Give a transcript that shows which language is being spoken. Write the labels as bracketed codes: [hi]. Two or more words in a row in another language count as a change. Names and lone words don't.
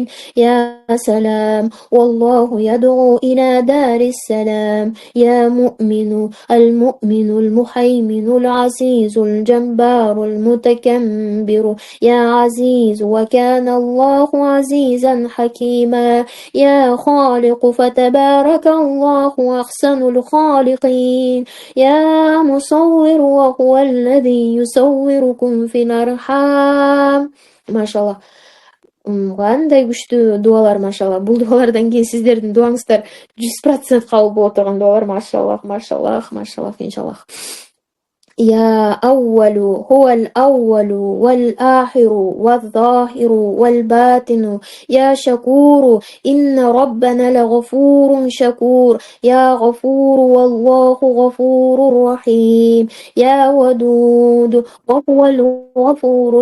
[ar] يا سلام والله يدعو إلى دار السلام يا مؤمن المؤمن المهيمن العزيز الجبار المتكبر يا عزيز وكان الله عزيزا حكيما يا خالق فتبارك الله أحسن الخالقين يا مصور وهو الذي يصوركم في الأرحام. [ky] Машалла. Кандай күчтүү дуалар, машалла. Бул дуалардан кийин сиздердин дуаңыздар 100% кабыл боло турган дуалар, машаллах, машаллах, машаллах, иншаллах. [ar] يا أول هو الأول والآخر والظاهر والباطن يا شكور إن ربنا لغفور شكور يا غفور والله غفور رحيم يا ودود وهو الغفور